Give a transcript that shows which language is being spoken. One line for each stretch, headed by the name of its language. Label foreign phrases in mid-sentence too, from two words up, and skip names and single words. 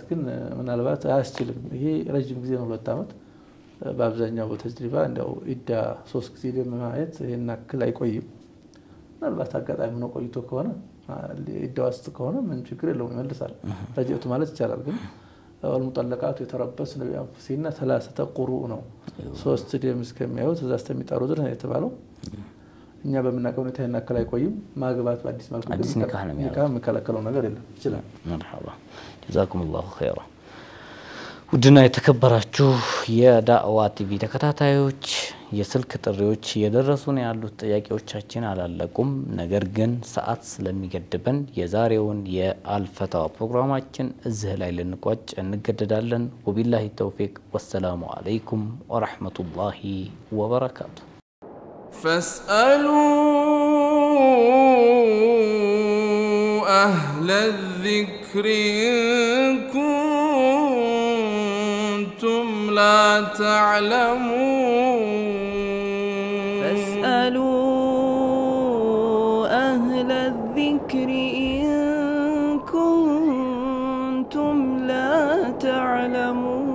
Amharic: ግን ምናልባት አያስችልም ይሄ ረጅም ጊዜ ነው 2 አመት በአብዛኛው በተጅሪባ እንደው ኢዳ 3 ጊዜ ለማየት ይሄን አክል አይቆይም ምናልባት አጋጣሚ ነው ቆይቶ ከሆነ ኢዳ ውስጥ ከሆነ ምን ችግር የለውም ይመልሳል ረጅቱ ማለት ይቻላል ግን
Arabic: والمطلقات يتربصن بأنفسهن 3 قروء
Amharic: ነው 3 ደም እስከሚያዩ ተዛስ ተሚጣሩ ድረስ ነው የተባለው እኛ በመናቀው ነው ተናከለ አይቆይም ማግባት በአዲስ መልኩ አዲስ ንካህ ነው የሚከለከለው ነገር የለም ይችላል
Arabic: مرحبا جزاكم الله خيرا
Amharic: ውድና የተከበራችሁ የዳዕዋ ቲቪ ተከታታዮች የስልክ ጥሪዎች እየደረሱን ያሉት ጥያቄዎቻችን አላለቁም ነገር ግን ሰዓት ስለሚገድበን የዛሬውን የአልፈታዋ ፕሮግራማችን እዚህ ላይ ልንቋጭ እንገደዳለን
Arabic: وبالله التوفيق والسلام عليكم ورحمة الله وبركاته فاسألوا أهل الذكر إن كنتم لا تعلمون فاسألوا أهل الذكر إن كنتم لا تعلمون